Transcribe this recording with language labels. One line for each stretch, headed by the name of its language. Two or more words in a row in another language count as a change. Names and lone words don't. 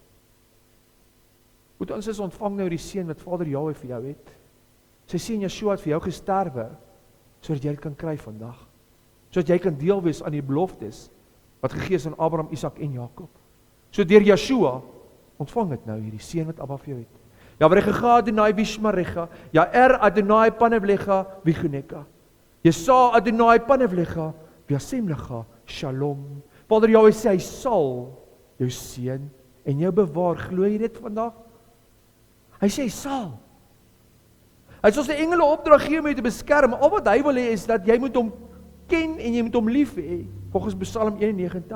Afrikaans: Moet ons is ontvang nou die seën wat Vader Jahwe vir jou het. Sy seën Yeshua het vir jou gesterwe, sodat jy dit kan kry vandag. Sodat jy kan deel wees aan die beloftes, wat gegee is aan Abraham, Isak en Jakob. So deur Yeshua, ontvang dit nou hierdie seën wat Abba vir jou het.
Hebrew: יהוה אדוני וישמרך, יאר אדוני פניו אליך ויחנך. ישא אדוני פניו אליך וישם לך שלום.
Afrikaans: Vader Jahwe sê, hy sal jou seën en jou bewaar. Glo jy dit vandag? Hy sê, hy sal. Hy sal sy engele opdrag gee om jou te beskerm. Al wat hy wil hê is dat jy moet hom ken en jy moet hom lief hê, volgens Psalm 91.